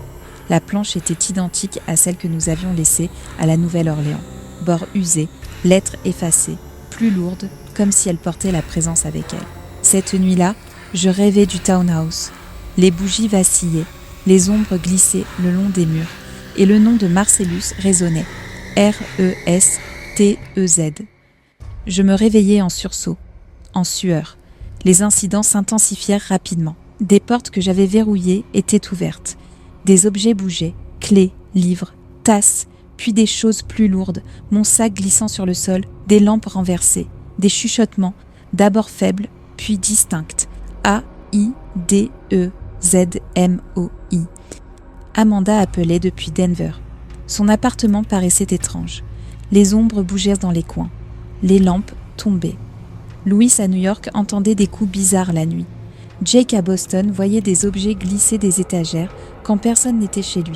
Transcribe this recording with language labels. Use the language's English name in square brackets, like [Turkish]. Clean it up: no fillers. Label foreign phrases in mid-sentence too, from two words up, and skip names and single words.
[French] La planche était identique à celle que nous avions laissée à la Nouvelle-Orléans. Bord usé, lettres effacées, plus lourde, comme si elle portait la présence avec elle. Cette nuit-là, je rêvais du townhouse. Les bougies vacillaient, les ombres glissaient le long des murs, et le nom de Marcellus résonnait. R-E-S-T-E-Z. Je me réveillai en sursaut, en sueur. Les incidents s'intensifièrent rapidement. Des portes que j'avais verrouillées étaient ouvertes. Des objets bougeaient, clés, livres, tasses, puis des choses plus lourdes, mon sac glissant sur le sol, des lampes renversées, des chuchotements, d'abord faibles, puis distincts. A-I-D-E-Z-M-O-I. Amanda appelait depuis Denver. Son appartement paraissait étrange. Les ombres bougèrent dans les coins. Les lampes tombaient. Louis à New York entendait des coups bizarres la nuit. Jake à Boston voyait des objets glisser des étagères quand personne n'était chez lui.